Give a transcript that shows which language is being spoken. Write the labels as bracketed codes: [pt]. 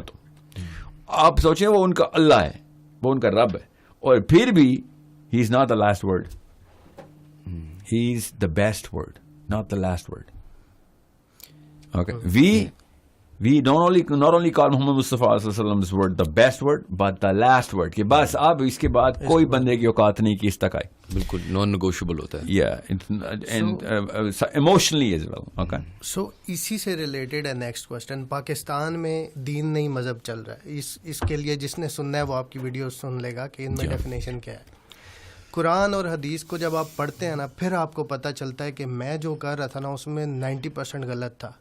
[ur] تو آپ سوچیں وہ ان کا اللہ ہے, وہ ان کا رب ہے, اور پھر بھی [en] he is not the last word, [ur] he is the best word, not the last word. [en] okay, we not only call محمد مصطفیٰ صلی اللہ علیہ وسلم this word the best word but the last word, [ur] کہ بس اب اس کے بعد کوئی بندے کی اوقات نہیں کہ اس تک آئے. بالکل نان نیگوشیبل ہوتا ہے. [en] and emotionally as well. Okay, [ur] so اسی سے ریلیٹڈ ہے نیکسٹ کوسچن. پاکستان میں دین نہیں مذہب چل رہا ہے, اس کے لیے جس نے سننا ہے وہ آپ کی ویڈیو سن لے گا کہ ان میں ڈیفینیشن کیا ہے. قرآن اور حدیث کو جب آپ پڑھتے ہیں نا, پھر آپ کو پتہ چلتا ہے کہ میں جو کر رہا تھا نا اس میں 90% غلط تھا.